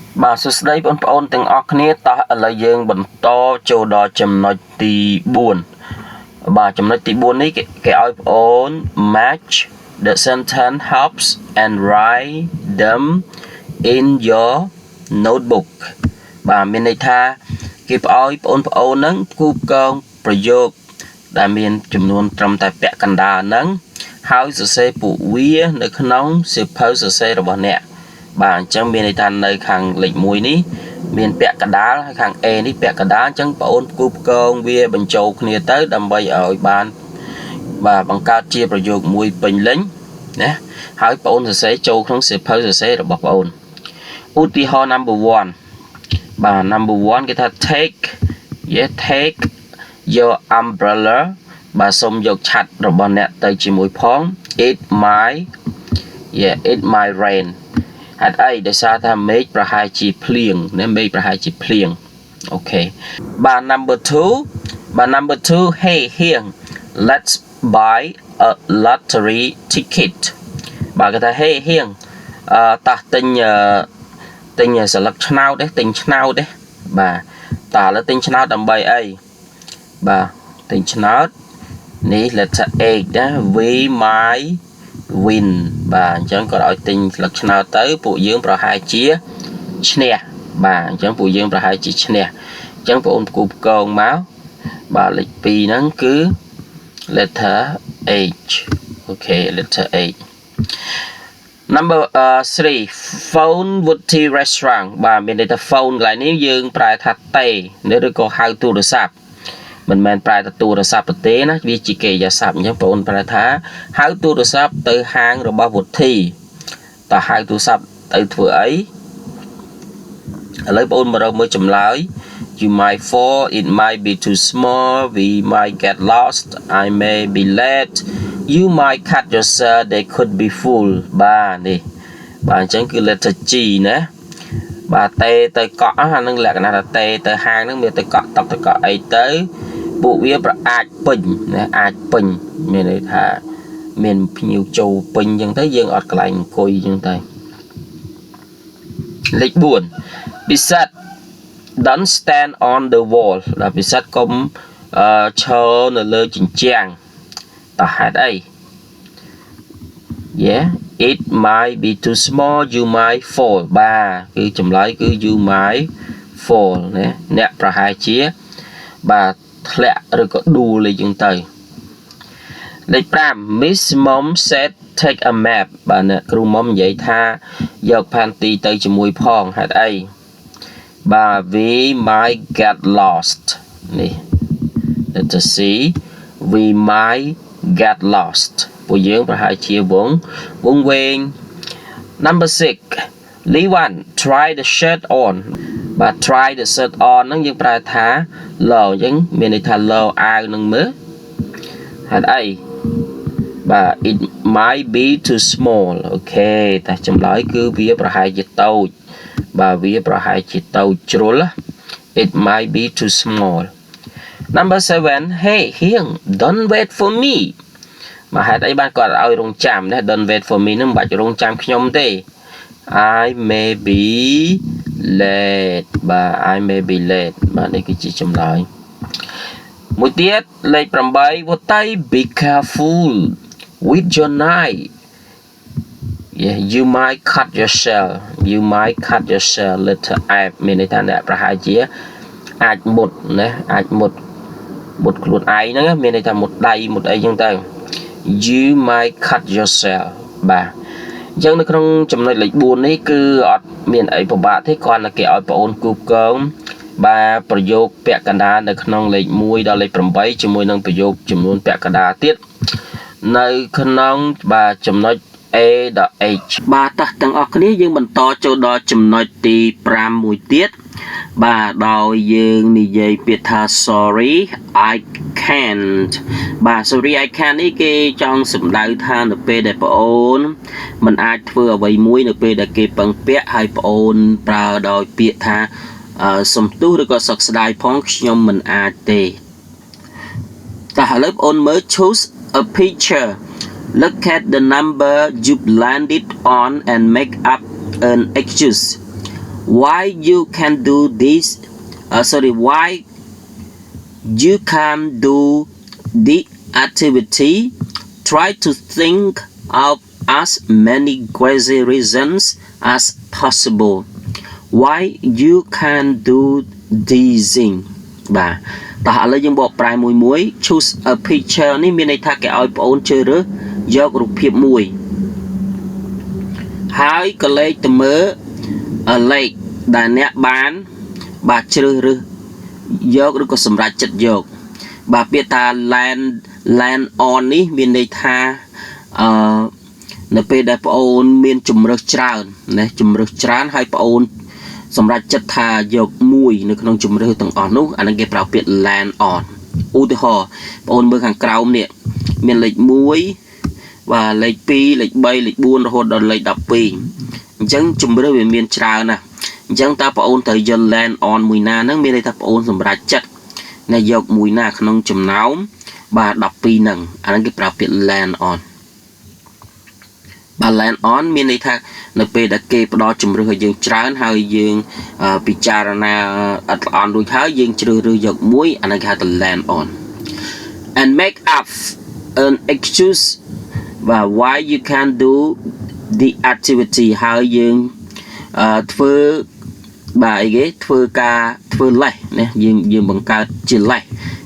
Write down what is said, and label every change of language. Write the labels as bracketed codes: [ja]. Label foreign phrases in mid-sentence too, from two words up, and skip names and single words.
[km] បាទសួស្តីបងប្អូនទាំងអស់គ្នាតោះឥឡូវយើងបន្តចូលដល់ចំណុចទី4បាទចំណុចទី4នេះគេឲ្យបងប្អូន [en] match the sentence helps and write them in your [km] notebook បាទមានន័យថាគេឲ្យបងប្អូនហ្នឹងគូផ្គងប្រយោគដែលមានចំនួនត្រឹមតែពាក់កណ្ដាលហ្នឹងហើយសរសេរ ពួកវានៅក្នុងសៀវភៅសរសេររបស់អ្នកបាទអញ្ចឹងមានន័យថានៅខាងលេខ1នេះមានពា ក់កណ្ដាលហើយខាង A នេះពាក់កណ្ដាលអញ្ចឹងបងប្អូនគូផ្គងវាបញ្ចូលគ្នាទៅដើម្បីឲ្យបានបាទបង្កើតជាប្រយោគមួយពេញលេញណាហើយបងប្អូនសរសេរចូលក្នុងសៀវភៅសរសេររបស់បងប្អូនឧទាហរណ៍ number 1បាទ number 1គេថា [en] take your umbrella [km] បាទសូមយកឆ័ត្ររបស់អ្នកទៅជាមួយផង it [en] might rain [km] ហេតុអីដោយសារថាមេឃប្រហែលជាភ្លៀងណាមេឃប្រហែលជាភ្លៀងអូខេបាទ [en] number 2 hey here let's buy a lottery ticket [km] បាទគេថា [en] hey here [km] តោះទិញស្លឹកឆ្នោតទេទិញឆ្នោតទេបាទតើឥឡូវទិញឆ្នោតដើម្បីអីបាទទិញឆ្នោតនេះ [en] letter H [km] ណា we [en] might win [km] បាទអញ្ចឹងគាត់ឲ្យទិញស្លឹកឆ្នោតទៅពួកយើងប្រហែលជាឈ្នះបាទអញ្ចឹងពួកយើងប្រហែលជាឈ្នះអញ្ចឹងបងប្អូនគូផ្គងមកបាទលេខ2ហ្នឹងគឺ [en] letter H [km] អូខេ [en] letter H number 3 phone Woody [km] restaurant បាទមានន័យថា phone កន្លែងនេះយើងប្រែថាតេឬក៏ហៅទូរស័ព្ទមិនមែនប្រែទៅទូរស័ព្ទទេណាវាជាកិរិយាសព្ទអញ្ចឹងបងប្អូន ប្រែថាហៅទូរស័ព្ទទៅហាងរបស់វុធីតើហៅទូរស័ព្ទទៅធ្វើអីឥឡូវបងប្អូនមើលចម្លើយ [en] you might fall it might be too small we might get lost I may be late you might cut yourself they could be full [km] បាទនេះបាទអញ្ចឹងគឺ [en] letter G [km] ណាបាទតេទៅកក់អានឹងលក្ខណៈថាតេទៅហាងហ្នឹងមានទៅកក់តប់ទៅកក់អីទៅពួកវាអាចពេញណាអាចពេញមានន័យថាមានភ្ញៀវចូលពេញអញ្ចឹងទៅយើងអត់កន្លែងអង្គុយអញ្ចឹងទៅ លេខ4ពិសិដ្ឋ [en] don't stand on the wall [km] ដល់ពិសិដ្ឋកុំឈរនៅលើជញ្ជាំងតើហេតុអី [en] it might be too small you might fall [km] បាទគឺចម្លើយគឺ [en] you might fall [km] ណាអ្នកប្រហែលជាបាទធ្លាក់ឬក៏ដួលអីចឹងទៅ លេខ5 [en] Miss Mom said take a map [km] បាទអ្នកគ្រូមុំនិយាយថាយកផែនទីទៅជាមួយផងហេតុអីបាទ [en] we might get lost [km] នេះ [en] letter C we might get lost [km] ពួកយើងប្រហែល ជាវងវែង [en] number 6 Lewan try the shirt on [km] បាទ [en] try the shirt on [km] ហ្នឹងយើងប្រែថាលោអញ្ចឹងមានន័យថាលោអាវ នឹងមើលហេតុអីបាទ [en] it might be too small [km] អូខេតែចម្លើយគឺវាប្រហែលជាតូចបាទវាប្រហែលជាតូចជ្រុល [en] it might be too small number 7 hey here don't wait for me [km] មកហេតុអីបានគាត់ឲ្យរងចាំណា [en] don't wait for me [km] នឹងមិនបាច់រងចាំខ្ញុំទេ [en] I may be late បាទ I may be late [km] បាទនេះគឺជាចម្លើយមួយទៀតលេខ8 [en] What I be careful with your knife you might cut yourself letter F [km] មានន័យថាអ្នកប្រហែលជាអាចមុតណាអាចមុតខ្លួនឯងហ្នឹងមានន័យថាមុតដៃមុតអីចឹងទៅ [en] you might cut yourself [km] បាទអញ្ចឹងនៅក្នុងចំណុចលេខ4នេះគឺអត់មានអីពិបាកទេគ្រាន់តែគេឲ្យបងអូនគូផ្គ ងបាទប្រយោគពាក់កណ្ដាលនៅក្នុងលេខ1ដល់លេខ8ជាមួយនឹងប្រយោគចំនួនពាក់កណ្ដាលទៀតនៅក្នុងបាទចំណុច A ដល់ H បាទតោះទាំងអស់គ្នាយើងបន្តចូលដល់ចំណុចទី 5មួយទៀតបាទដោយយើងនិយាយពាក្យថា [en] sorry I can't [km] បាទ [en] sorry I can't [km] នេះគេចង់សម្ដៅថានៅពេលដែលបងអូនមិនអាច ធ្វើអ្វីមួយនៅពេលដែលគេពឹងពាក់ហើយបងអូនប្រើដោយពាក្យថាសំទោសឬក៏សោកស្ដាយ ផងខ្ញុំមិនអាចទេតែឥឡូវបងអូនមើល [en] choose a picture look at the number you've landed on and make up an excuse why you can do this why you can do the activity try to think of as many crazy reasons as possible why you can do these things [km] បាទតោះឥឡូវយើងបកប្រែមួយ [en] choose a picture [km] នេះមានន័យថាគេឲ្យបងអូនជ្រើសរើសយករូបភាពមួយ ហើយក៏លេខទៅមើលលេខដែលអ្នកបានបាទជ្រើសរើសយកឬក៏សម្រេចចិត្តយកបាទពាក្យថា [en] land on [km] នេះមានន័យថានៅពេលដែល បងអូនមានជំរើសច្រើនណាជំរើសច្រើនហើយបងអូនសម្រាប់ចិត្តថាយកមួយនៅក្នុងជំរើសទាំងអស់នោះអានឹងគេប្រើពាក្យ [en] land on [km] ឧទាហរណ៍បងអូនមើលខាងក្រោមនេះមានលេខ1បាទលេខ2លេខ3លេខ4រហូតដល់លេខ12អញ្ចឹងជំរើសវាមានច្រើនណាស់អញ្ចឹងតើបងអូនត្រូវយក [en] land on [km] មួយណាហ្នឹងមានន័យថាបងអូនសម្រាប់ចិត្តណាយកមួយណាក្នុងចំណោមបាទ12ហ្នឹងអានឹងគេប្រើពាក្យ [en] land on [km] បាទ [en] land on [km] មានន័យថានៅពេលដែលគេផ្ដល់ជំរឿសឲ្យយើងច្រើនហើយយើងពិចារណាអត់ល្អរួចហើយយើងជ្រើសរើសយកមួយអានេះគេហៅថា [en] land on and make up an excuse why you can do the activity [km] ហើយយើងធ្វើបាទអីគេធ្វើការធ្វើលេសណាយើងបង្កើតជាលេសណា